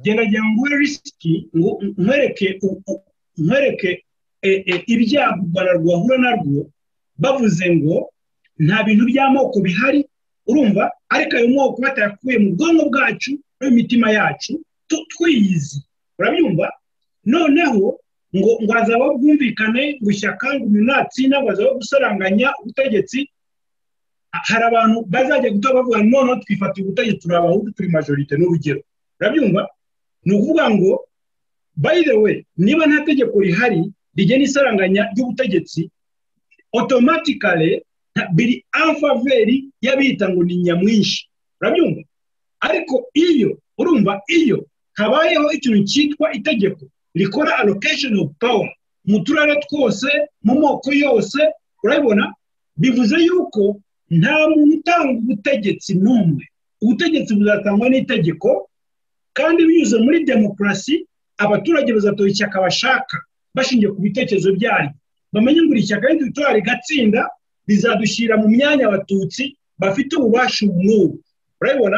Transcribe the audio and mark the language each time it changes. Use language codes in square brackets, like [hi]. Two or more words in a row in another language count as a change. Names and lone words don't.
[rw] Gerageza ngo risiki ngo nkwereke ibyago bararwahura narwo bavuze ngo nta bintu by'amoko bihari, urumva, ariko ayo moko batayakuye mu bwonko bwacu no mu mitima yacu twiyizi, urabyumva. Noneho ngo hazabaho ubwumvikane, ngo ishyaka, ngo umuntu natsinda, ngo hazabaho gusaranganya ubutegetsi. Hari abantu bazajya gutora bavuga noneho twifatiye ubutegetsi, turi abahutu, turi majorite, n'urugero, urabyumva. Ni ukuvuga ngo [en] by the way, [rw] niba nta tegeko rihari rigena isaranganya ry'ubutegetsi, automatically biri [fr] en faveur [rw] y'abita ngo ni nyamwinshi, urabyumva. Ariko iyo, urumva, iyo habayeho ikintu cyitwa itegeko rikora [en] allocation of power [rw] mu turere twose, mu moko yose, urabibona, bivuze yuko nta muntu utanga ubutegetsi n'umwe. Ubutegetsi buzatangwa n'itegeko, kandi binyuze muri demokarasi. Abaturage bazatora ishyaka bashaka bashingiye ku bitekerezo byaryo, bamenye ngo ishyaka ridutora rigatsinda rizadushyira mu myanya abatutsi bafite ububasha n'ubu, urabibona.